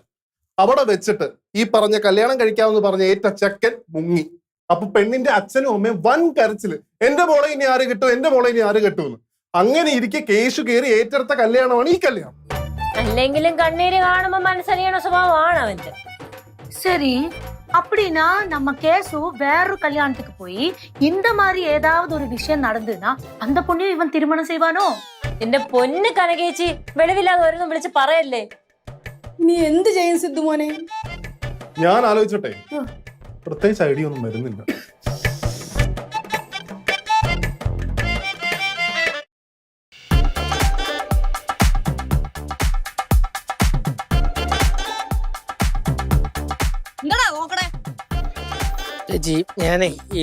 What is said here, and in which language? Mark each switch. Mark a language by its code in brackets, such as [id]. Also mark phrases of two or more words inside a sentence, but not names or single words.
[ml] അവിടെ വെച്ചിട്ട് ഈ പറഞ്ഞ കല്യാണം കഴിക്കാമെന്ന് പറഞ്ഞ ഏറ്റ ചെക്കൻ മുങ്ങി. അപ്പൊ പെണ്ണിന്റെ അച്ഛനും അമ്മയും വൻ കരച്ചില്, എന്റെ മോളെ ഇനി ആര് കിട്ടും, എന്റെ മോളെ ഇനി ആര് കിട്ടുമെന്ന്. അങ്ങനെ ഇരിക്കെ കേശു കയറി ഏറ്റെടുത്ത കല്യാണമാണ് ഈ കല്യാണം. അല്ലെങ്കിലും കണ്ണീര് കാണുമ്പോ മനസ്സറിയണ സ്വഭാവമാണ് അവന്റെ. [ta] சரி, அப்படின்னா நம்ம கேசு வேறொரு கல்யாணத்துக்கு போய் இந்த மாதிரி ஏதாவது ஒரு விஷயம் நடந்துன்னா அந்த பொண்ணையும் இவன் திருமணம் செய்வானோ? [ml] എന്റെ പൊന്ന് കനകേച്ചി, വെളിവില്ലാതെ ഓരോന്നും വിളിച്ച് പറയല്ലേ. നീ എന്ത് ചെയ്യും സിദ്ധു മോനെ? ഞാൻ ആലോചിച്ചോട്ടെ, പ്രത്യേകിച്ച് ഐഡിയ ഒന്നും വരുന്നില്ല. ഞാനേ ഈ